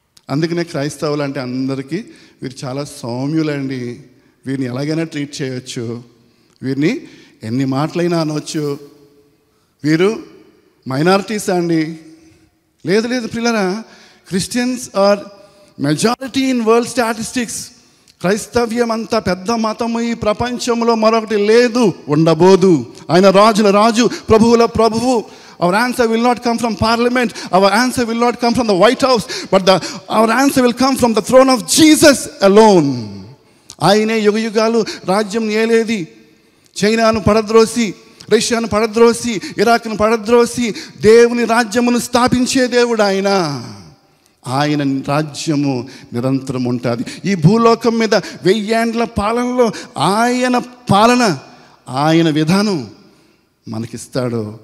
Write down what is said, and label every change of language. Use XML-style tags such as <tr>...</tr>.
<te>అందుకనే క్రైస్తవులు అంటే అందరికీ వీరు చాలా సౌమ్యులండి, వీరిని ఎలాగైనా ట్రీట్ చేయొచ్చు, వీరిని ఎన్ని మాటలైనా అనవచ్చు, వీరు మైనారిటీస్ అండి. లేదు ప్రియులారా,</te> <en>Christians are majority in world statistics.</en> <te>క్రైస్తవ్యం అంత పెద్ద మతము ఈ ప్రపంచంలో మరొకటి లేదు, ఉండబోదు. ఆయన రాజుల రాజు, ప్రభువుల ప్రభువు.</te> <en>Our answer will not come from parliament. Our answer will not come from the White House. But our answer will come from the throne of Jesus alone.</en> <te>ఆయనే యుగయుగాలు రాజ్యం ఏలేది. చైనాను పడద్రోసి, రష్యాను పడద్రోసి, ఇరాక్ను పడద్రోసి దేవుని రాజ్యమును స్థాపించే దేవుడు ఆయన. ఆయన రాజ్యము నిరంతరం ఉంటుంది. ఈ భూలోకం మీద 1000 ఏండ్ల పాలనలో ఆయన పాలన, ఆయన విధానం మనకిస్తాడు.</te>